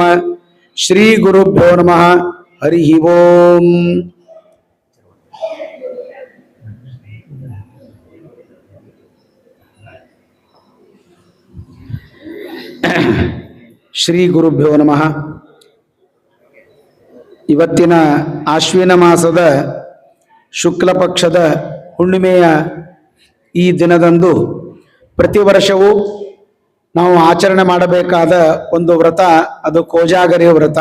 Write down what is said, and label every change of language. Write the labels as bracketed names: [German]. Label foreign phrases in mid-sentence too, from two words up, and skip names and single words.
[Sanskrit] श्री गुरुभ्यो नमः। हरि ओम। ಶ್ರೀ ಗುರುಭ್ಯೋ ನಮಃ. [Kannada] ಇವತ್ತಿನ ಆಶ್ವಿನ ಮಾಸದ ಶುಕ್ಲ ಪಕ್ಷದ ಹುಣ್ಣಿಮೆಯ ಈ ದಿನದಂದು ಪ್ರತಿ ವರ್ಷವೂ ನಾವು ಆಚರಣೆ ಮಾಡಬೇಕಾದ ಒಂದು ವ್ರತ, ಅದು ಕೋಜಾಗರಿ ವ್ರತ.